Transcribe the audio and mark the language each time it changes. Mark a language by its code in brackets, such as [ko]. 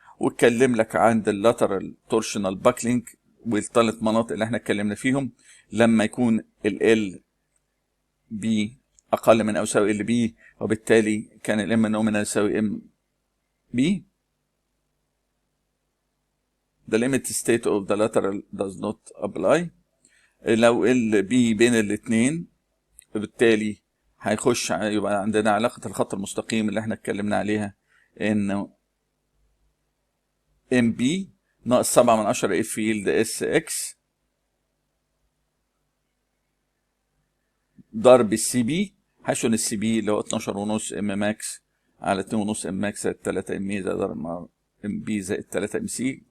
[ar] واتكلم لك عند اللاترال تورشنال باكلينج والثلاث مناطق اللي احنا اتكلمنا فيهم، لما يكون ال بي اقل من او يساوي ال بي، وبالتالي كان الام نومينال يساوي ام بي. [en] The limit state of the lateral does not apply. [ar] لو ال بي بين الاثنين بالتالي هيخش، يبقى عندنا علاقة الخط المستقيم اللي احنا اتكلمنا عليها، انه ام بي ناقص 7/10 اف يلد اس اكس ضرب السي بي، حيث ان السي بي اللي هو 12.5 ام ماكس على 2.5 ام ماكس زائد 3 ام اي زائد ام بي زائد 3 ام سي.